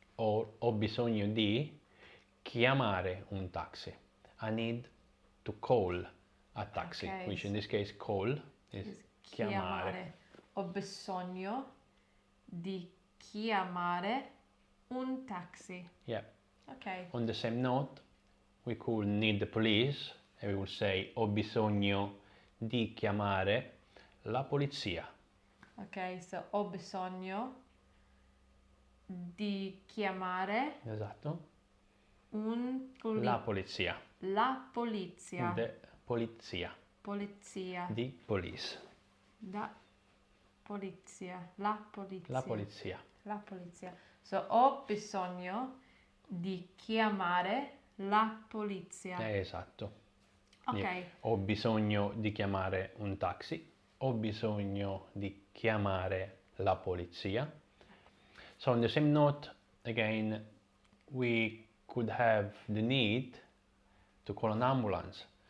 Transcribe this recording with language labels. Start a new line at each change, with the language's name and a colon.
Italian: Or ho bisogno di chiamare un taxi.
English: I need to call a taxi, which in this case call is chiamare.
Italian: Ho bisogno di chiamare un taxi.
English: Yeah. Okay. On the same note, we could need the police and we would say
Italian: ho bisogno di chiamare la polizia.
English: Ok, so
Italian: ho bisogno di chiamare Esatto. La polizia. La polizia.
English: The polizia.
Italian: Polizia. Di police. Da polizia. La polizia. La polizia. La polizia.
English: So
Italian: ho bisogno di chiamare la polizia. Esatto.
English: Ok. Yeah.
Italian: Ho bisogno di chiamare un taxi. Ho bisogno di chiamare la polizia.
English: So on the same note, again, we could have the need to call an ambulance.